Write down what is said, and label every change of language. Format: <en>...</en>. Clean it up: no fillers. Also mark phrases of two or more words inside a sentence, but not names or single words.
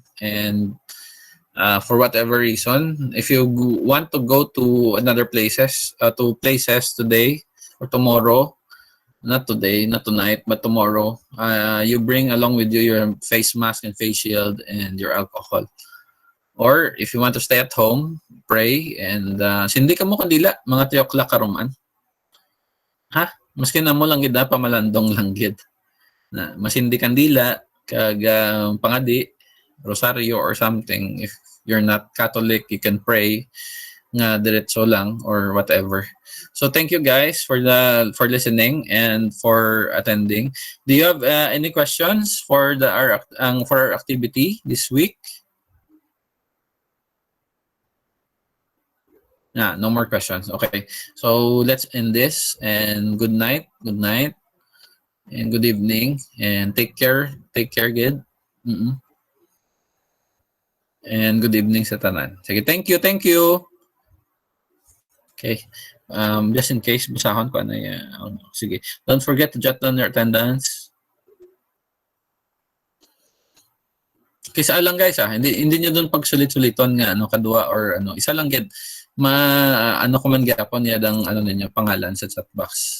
<en>And for whatever reason, if you want to go to another places today or tomorrow, not today, not tonight, but tomorrow, you bring along with you your face mask and face shield and your alcohol. Or if you want to stay at home, pray, and</en> <hil>sindi ka mo kandila, mga</hil> <en>3 o'clock karuman. Ha?</en> <hil>Maski na mo lang gid pamalandong lang gid. Na masindi kandila, kag pangadi, rosaryo</hil> <en>or something. If you're not Catholic, you can pray</en> <hil>nga diretso lang</hil> <en>or whatever. So thank you guys for listening and for attending. Do you have any questions for our activity this week? No more questions. Okay, so let's end this, and good night, and good evening, and take care good. And good evening</en> <hil>sa tanan. Sige,</hil> <en>thank you. Okay, just in case</en> <hil>basahon ko sige,</hil> <en>don't forget to jot down your attendance.</en> <hil>Kisa lang guys hindi niyo doon pagsulit-suliton nga kadua or isa lang gid ko man gyapon yadang ninyo pangalan sa chat box.</hil>